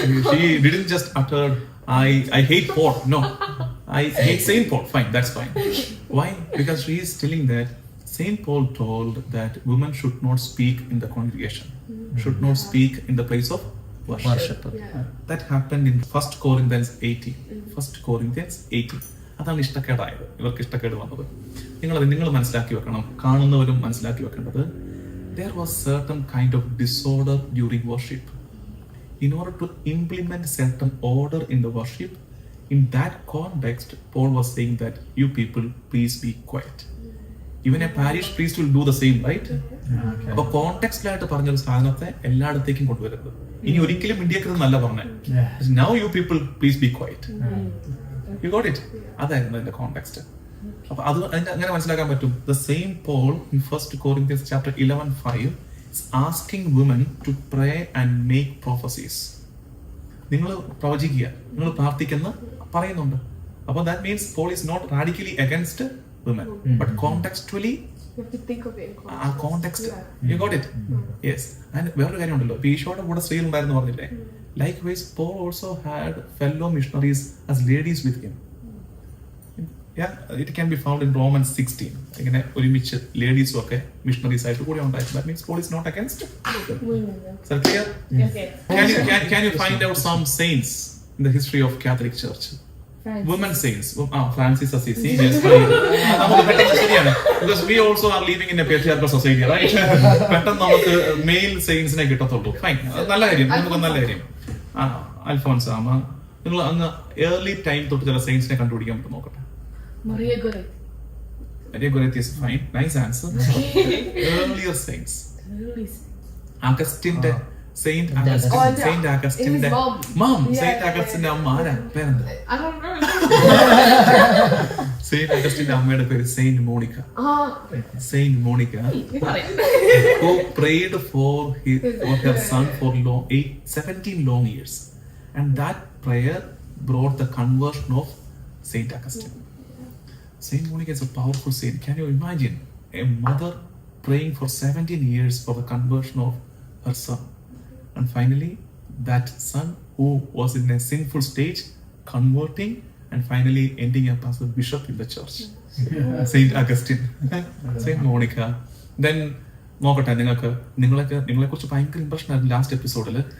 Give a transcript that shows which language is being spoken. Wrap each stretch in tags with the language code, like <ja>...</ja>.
<en>She didn't just utter I hate Paul. No, I hate Saint Paul. Fine, that's fine. Why? Because she is telling that Saint Paul told that women should not speak in the congregation, should not speak in the place of worship. That happened in 1 Corinthians 18. 1 Corinthians 18.</en> <ml>അതാണ് ഇഷ്ടക്കേടായത്, ഇവർക്ക് ഇഷ്ടക്കേട് വന്നത്. നിങ്ങൾ മനസ്സിലാക്കി വെക്കണം, കാണുന്നവരും മനസ്സിലാക്കി വെക്കേണ്ടത്.</ml> <en>There was certain kind of disorder during worship. In order to implement certain order in the worship, In that context, Paul was saying that you people, please be quiet. Even a parish priest will do the same, right?</en> <ml>അപ്പൊ കോണ്ടെക്സ്റ്റിലായിട്ട് പറഞ്ഞൊരു സാധനത്തെ എല്ലായിടത്തേക്കും കൊണ്ടുവരുന്നത്. ഇനി ഒരിക്കലും ഇന്ത്യക്കെന്നല്ല പറഞ്ഞത്.</ml> <en>Now you people, please be quiet.</en> <ml>You got it? അതായിരുന്നു അതിന്റെ context. അപ്പൊ അത് അങ്ങനെ മനസ്സിലാക്കാൻ പറ്റും.</ml> <en>The same Paul in 1 Corinthians chapter 11:5 is asking women to pray and make prophecies.</en> <ml>നിങ്ങൾ പ്രവചിക്കുക, നിങ്ങൾ പ്രാർത്ഥിക്കുന്ന പറയുന്നുണ്ട്.</ml> <en>അപ്പൊ that means Paul is not radically against women, but contextually You have to think of it in ആ context. You got it? Yes.</en> <ml>And വേറൊരു കാര്യമുണ്ടല്ലോ, ഈശോയുടെ കൂടെ സ്ത്രീകൾ ഉണ്ടായിരുന്നു പറഞ്ഞില്ലേ?</ml> <en>Likewise, Paul also had fellow missionaries as ladies with him. Yeah, it can be found in Romans 16.</en> <ml>ഇങ്ങനെ ഒരുമിച്ച് ലേഡീസും ഒക്കെ മിഷണറീസ് ആയിട്ട് കൂടെ ഉണ്ടായിരുന്നു.</ml> <en>That means Paul is not against Women. Is that clear? Okay. Can you find out some saints in the history of Catholic Church? Francis. Women saints. Francis Assisi. Yes, fine. നമുക്ക് പെട്ടെന്ന് ശരിയാണ്. Because we also are living in a patriarchal society, right?</en> <ml>പെട്ടെന്ന് നമുക്ക് mail സെയിൻസിനെ കിട്ടത്തുള്ളൂ. Fine. നല്ല കാര്യം. നമുക്ക് നല്ല കാര്യം. അൽഫോൻസാമ. നിങ്ങൾ അങ്ങ് ഏർലി ടൈം തൊട്ട് ചില സെയിൻസിനെ കണ്ടുപിടിക്കാൻ പറ്റും നോക്കട്ടെ.</ml> <en>Maria Goretti. Maria Goretti is fine. Nice answer. Earlier saints. Really?</en> <ml>അഗസ്റ്റിന്റെ Saint</ml> <en>Oh, yeah. Saint അഗസ്റ്റിന്റെ His mom. Mom Yeah, saint yeah,</en> <ml>അഗസ്റ്റിന്റെ</ml> <en>yeah.</en> <ml>അമ്മ ആരാ? പേരെന്താ?</ml> <en>I don't know.</en> <ml>സെയിന്റ് അഗസ്റ്റിന്റെ അമ്മയുടെ പേര് Saint Monica. Saint Monica</ml> <en>You got it. who prayed for her son for 17 long years, and that prayer brought the conversion of Saint Augustine. Saint Monica is a powerful saint. Can you imagine a mother praying for 17 years for the conversion of her son, and finally that son who was in a sinful stage converting and finally ending up as a bishop in the church. Saint Augustine. Saint Monica.</en> <ml>Then നോക്കട്ടെ, നിങ്ങളെ കുറിച്ച് ഭയങ്കര impression ആയിരുന്നു last എപ്പിസോഡിൽ.</ml>